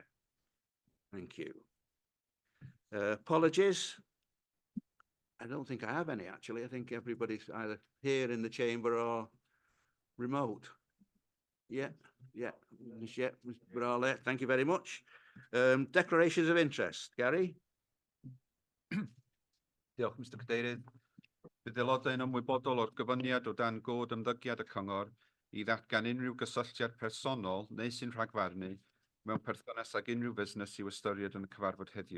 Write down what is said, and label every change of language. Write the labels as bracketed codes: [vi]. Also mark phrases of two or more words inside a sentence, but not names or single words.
[en] Thank you. Apologies. I don't think I have any, actually. I think everybody's either here in the chamber or remote. Yeah, we're all there. Thank you very much. Declarations of interest. Gary? [cy] Diolch, Mr Cadeirydd. Bydd aelodau yn ymwybodol o'r gyfyniad o dan god ymddygiad y cyngor I ddatgan unrhyw gysylltiad personol neu sy'n rhagfarnu mewn perthynas ag unrhyw busnes i'w ystyried yn y cyfarfod heddiw.